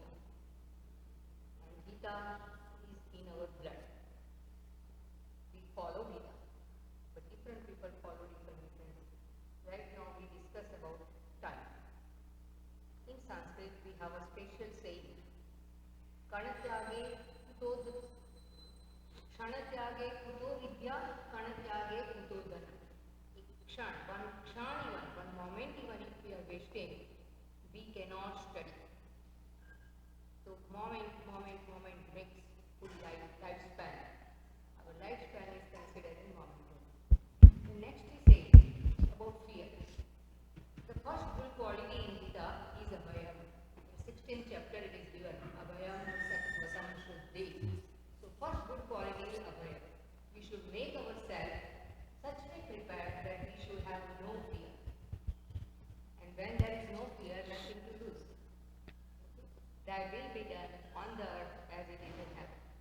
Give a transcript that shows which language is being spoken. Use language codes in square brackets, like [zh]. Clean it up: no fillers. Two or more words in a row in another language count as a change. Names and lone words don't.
[en] And Gita is in our blood. We follow Gita, but different people follow different ways. Right now we discuss about time. In Sanskrit we have a special saying. [sa] Kanatyage kuto Ksanatyage kuto vidya, Kanatyage kuto dana. [en] One kshan even, one moment even if we are wasting, we cannot study. So moment makes full lifespan. Our lifespan is considered in moment. The next is saying about fear. The first good quality in Gita is abhayam. In 16th chapter it is given [sa] abhayam sattvam shuddhi. [en] So first good quality is abhayam. We should make ourselves such way prepared that we should have no fear. And when there is no fear, nothing to lose. Thy will be done on the earth as it is in heaven.